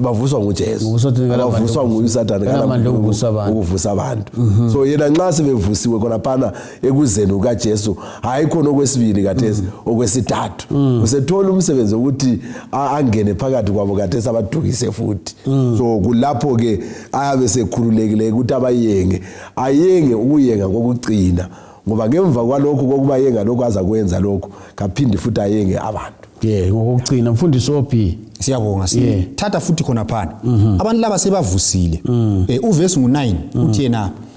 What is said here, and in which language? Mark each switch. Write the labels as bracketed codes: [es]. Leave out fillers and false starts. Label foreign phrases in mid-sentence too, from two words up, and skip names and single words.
[nd] bavuswa nguSathane ukuvusa abantu so yena nxa sebevusiwe khona phana ekuzeni ukaJesu hayi khona okwesibili kathesi okwesithathu usethola umsebenzi ukuthi angene phakathi kwabo kathesi abadukise futhi so kulapho ke ayabe sekhululekile ukuthi ayenge ukuyenga kokugcina ngoba ngemva kwalokho kokuba yenga lokho azakwenza lokho kaphindi futhi ayenge abantu ngokugcina mfundisi OP siyabonga sithatha futhi khona phana abantu laba sebavusile uverse ngu9 uthi yena